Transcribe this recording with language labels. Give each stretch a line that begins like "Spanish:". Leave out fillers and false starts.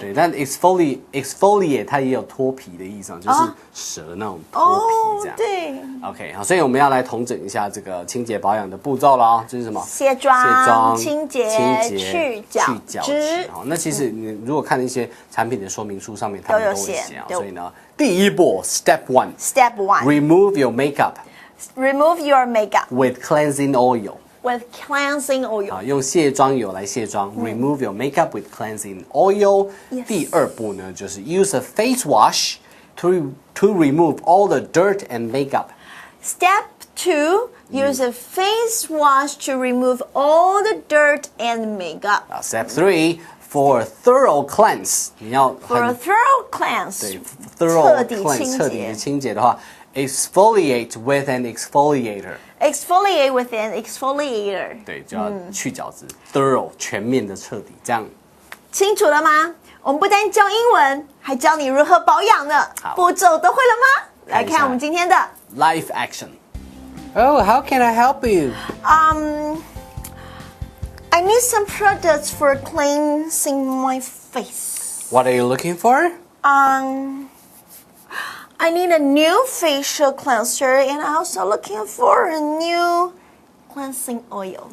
Chinese: 对，但 exfoliate 它也有脱皮的意思，就是蛇那种脱皮这样。对。 OK， 好，所以我们要来统整一下这个清洁保养的步骤了哦，就是什么？卸妆、清洁、去角质。好，那其实你如果看一些产品的说明书上面，它们都有写啊。所以呢，第一步
English: Step 1 remove your makeup。Remove your makeup with cleansing oil. With cleansing oil.
Chinese: 啊，用卸妆油来卸妆。
English: Remove your makeup with cleansing oil.
Chinese: 第二步呢，就是
English: use a face wash to remove all the dirt and makeup. Step 2, use a face wash to remove all the dirt and makeup. Step 3. For a thorough cleanse， 你要 For a thorough cleanse， 对 ，thorough cleanse
Chinese: 彻底的清洁的话
English: ，exfoliate with an exfoliator。exfoliate with an exfoliator。
Chinese: 对，就要去角质 ，thorough 全面的彻底，这样清楚了吗？我们不但教英文，还教你如何保养呢。步骤都会了吗？来看我们今天的
English: Life Action。Oh, how can I help you? I need some products for cleansing my face. What are you looking for? I need a new facial cleanser and I'm also looking for a new cleansing oil.